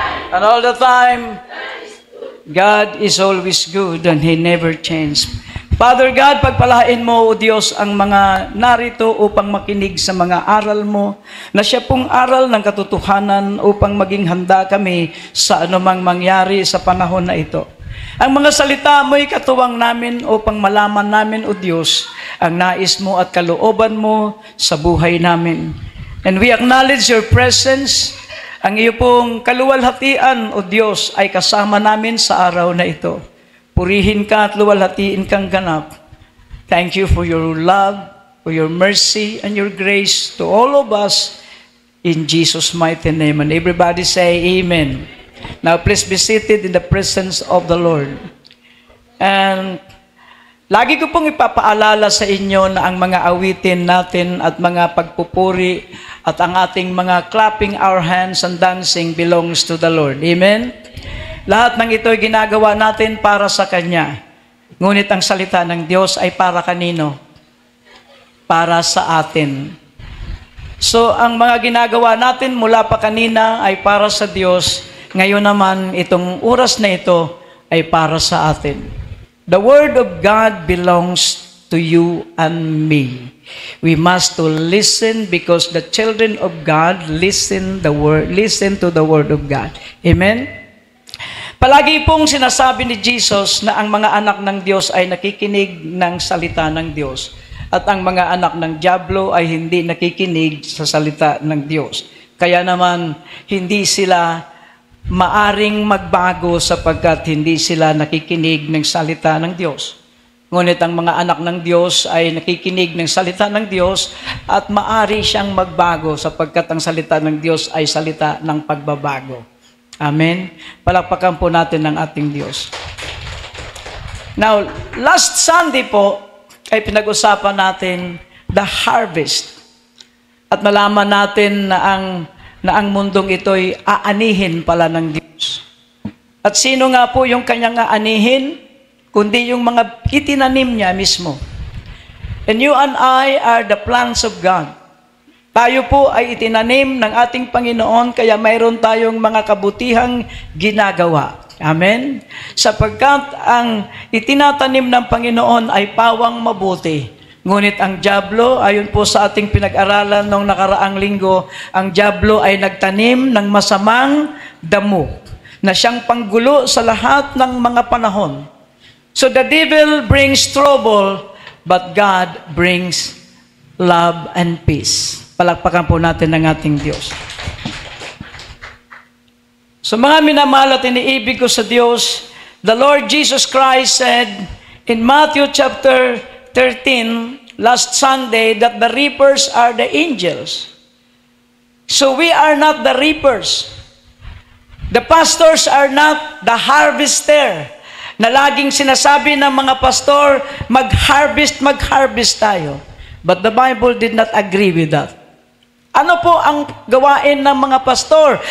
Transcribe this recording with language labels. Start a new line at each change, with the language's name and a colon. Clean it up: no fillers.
English: And all the time, God is always good and He never changed.
Filipino: Father God, pagpalain mo, O Diyos, ang mga narito upang makinig sa mga aral mo, na siya pong aral ng katotohanan upang maging handa kami sa anumang mangyari sa panahon na ito. Ang mga salita mo'y katuwang namin upang malaman namin, O Diyos, ang nais mo at kalooban mo sa buhay namin.
English: And we acknowledge your presence.
Filipino: Ang iyo pong kaluwalhatian, O Diyos, ay kasama namin sa araw na ito. Purihin ka at luwalhatiin kang ganap.
English: Thank you for your love, for your mercy, and your grace to all of us in Jesus' mighty name. And everybody say amen. Now please be seated in the presence of the Lord.
Filipino: And lagi ko pong ipapaalala sa inyo na ang mga awitin natin at mga pagpupuri at ang ating mga clapping our hands and dancing belongs to the Lord. Amen? Lahat ng ito ay ginagawa natin para sa Kanya. Ngunit ang salita ng Diyos ay para kanino? Para sa atin. So, ang mga ginagawa natin mula pa kanina ay para sa Diyos. Ngayon naman, itong oras na ito ay para sa atin.
English: The Word of God belongs to you and me. We must to listen because the children of God listen to the Word of God. Amen?
Filipino: Palagi pong sinasabi ni Jesus na ang mga anak ng Diyos ay nakikinig ng salita ng Diyos at ang mga anak ng dyablo ay hindi nakikinig sa salita ng Diyos. Kaya naman, hindi sila maaring magbago sapagkat hindi sila nakikinig ng salita ng Diyos. Ngunit ang mga anak ng Diyos ay nakikinig ng salita ng Diyos at maari siyang magbago sapagkat ang salita ng Diyos ay salita ng pagbabago. Amen? Palakpakan po natin ang ating Diyos. Now, last Sunday po ay pinag-usapan natin the harvest. At nalaman natin na ang mundong ito'y aanihin pala ng Diyos. At sino nga po yung kanyang aanihin? Kundi yung mga itinanim niya mismo.
English: And you and I are the plants of God.
Filipino: Tayo po ay itinanim ng ating Panginoon, kaya mayroon tayong mga kabutihang ginagawa. Amen? Sapagkat ang itinatanim ng Panginoon ay pawang mabuti. Ngunit ang dyablo, ayon po sa ating pinag-aralan noong nakaraang linggo, ang dyablo ay nagtanim ng masamang damo na siyang panggulo sa lahat ng mga panahon.
English: So the devil brings trouble, but God brings love and peace.
Filipino: Palakpakan po natin ang ating Diyos.
English: So mga minamahal at iniibig ko sa Diyos, the Lord Jesus Christ said in Matthew chapter 13, last Sunday, that the reapers are the angels. So we are not the reapers. The pastors are not the harvester.
Filipino: Na laging sinasabi ng mga pastor, mag-harvest tayo.
English: But the Bible did not agree with that.
Filipino: Ano po ang gawain ng mga pastor?